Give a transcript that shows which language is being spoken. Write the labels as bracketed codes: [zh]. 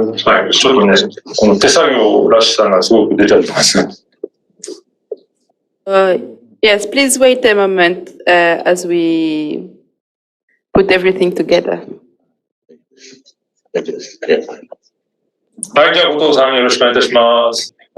[ja] はい、ちょっとね、この手作業らしさがすごく出ちゃってます。 [en] Yes, please wait a moment as we put everything together. [ja] はい、じゃあ後藤さんよろしくお願いいたします。